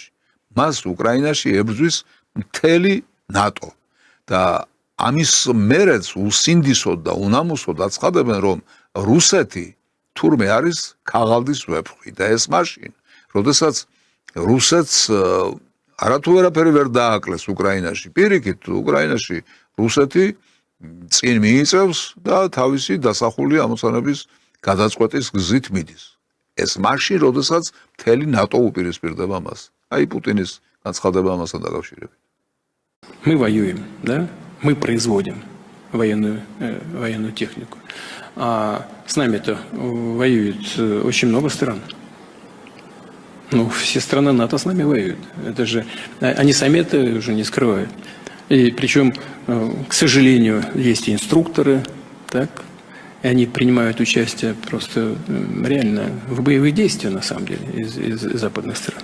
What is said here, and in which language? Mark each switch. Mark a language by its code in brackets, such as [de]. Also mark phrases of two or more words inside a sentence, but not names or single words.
[ka] მას უკრაინაში ებრძვის მთელი ნატო და ამის მერეც უსინდისოდ და უნამუსოდ აცხადებენ, რომ რუსეთი თურმე არის ქაღალდის ვეფხვი და ეს მაშინ, როდესაც რუსეთს არათუ ვერაფერი ვერ დააკლეს უკრაინაში, პირიქით უკრაინაში რუსეთი წინ მიიწევს და თავისი დასახული ამოცანების გადაწყვეტის გზით მიდის. ეს მაშინ, როდესაც მთელი ნატო უპირისპირდება მას. აი პუტინის განცხადება ამასთან დაკავშირებით. [ru] Мы воюем, да? Мы производим военную технику. А с нами-то воюет очень много стран. Ну, все страны НАТО с нами воюют. Это же они сами это уже не скрывают. И причем, к сожалению, есть и инструкторы, так, и они принимают участие просто реально в боевых действиях, на самом деле, из западных стран.